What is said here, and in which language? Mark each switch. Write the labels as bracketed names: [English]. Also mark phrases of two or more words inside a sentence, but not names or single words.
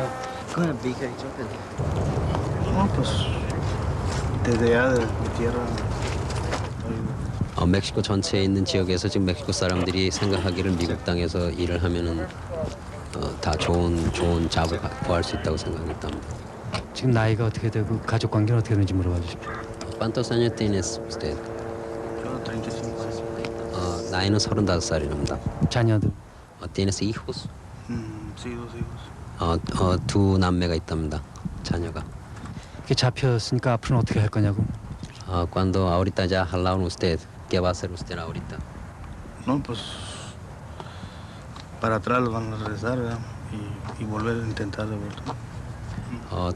[Korean] 멕시코 전체에 있는 지역에서 지금 멕시코 사람들이 생각하기를 미국 땅에서 일을 하면은 다 좋은 잡을 구할 수 있다고 생각했답니다. 지금 나이가 어떻게 되고 가족 관계는 어떻게 되는지 물어봐 주십시오. [Spanish] ¿Cuántos años tienes usted? [Korean] 나이는 35살입니다. 자녀들? [Spanish] ¿Tienes hijos? Sí, 2 hijos. [Korean] 두 남매가 있답니다. 자녀가. 이렇게 잡혔으니까 앞으로는 어떻게 할 거냐고? [Spanish] Cuando ahorita ya jalaron usted, ¿qué va a hacer usted ahorita? No, pues para atrás los van a regresar, ¿verdad? Y volver a intentar de vuelta.